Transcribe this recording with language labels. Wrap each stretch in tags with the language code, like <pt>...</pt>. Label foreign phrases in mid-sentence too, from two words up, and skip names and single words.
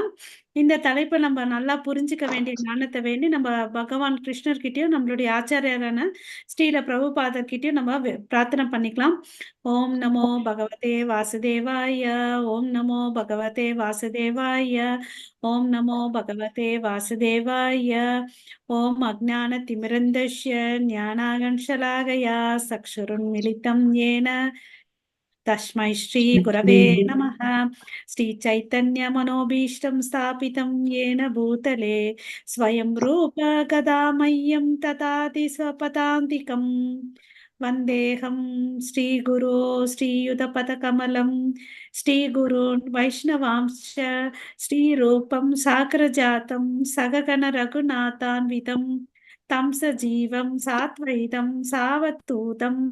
<ta>இந்த தலைப்பை நம்ம நல்லா புரிஞ்சுக்க வேண்டிய ஞானத்தை வேண்டி நம்ம பகவான் கிருஷ்ணர்கிட்டயும் நம்மளுடைய ஆச்சாரியரான ஸ்ரீல பிரபுபாதர்கிட்டயும் நம்ம பிரார்த்தனை பண்ணிக்கலாம்.</ta> <sa>ॐ नमो भगवते वासुदेवाय. ॐ नमो भगवते वासुदेवाय. ॐ नमो भगवते वासुदेवाय. ॐ अज्ञानतिमिरन्धस्य ज्ञानाकन्शलाकया चक्षुरुन्मिलितम् येन तस्मै श्री गुरवे नमः. श्री चैतन्य मनोभीष्टं स्थापितं येन भूतले स्वयं रूप गदामह्यं तथाति स्वपदान्तिकं वन्देऽहं श्रीगुरो श्रीयुतपदकमलं श्रीगुरून् वैष्णवांश्च श्रीरूपं साग्रजातं सगगण रघुनाथान्वितं तं सजीवं साद्वैतं सावधूतं</sa>